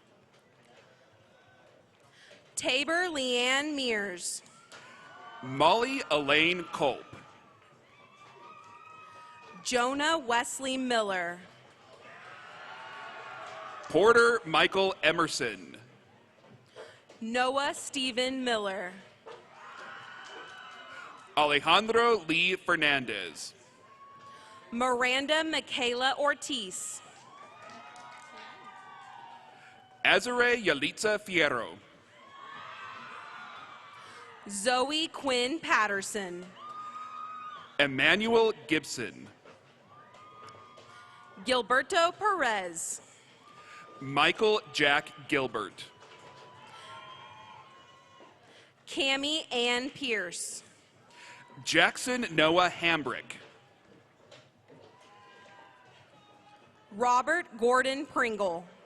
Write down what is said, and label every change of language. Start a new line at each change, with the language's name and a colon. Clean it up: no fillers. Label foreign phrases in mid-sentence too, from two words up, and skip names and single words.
English: Tabor Leanne Mears. Molly Elaine Culp. Jonah Wesley Miller. Porter Michael Emerson. Noah Stephen Miller. Alejandro Lee Fernandez. Miranda Michaela Ortiz. Azare Yalitza Fierro. Zoe Quinn Patterson. Emmanuel Gibson. Gilberto Perez. Michael Jack Gilbert. Cammie Ann Pierce. Jackson Noah Hambrick. Robert Gordon Pringle.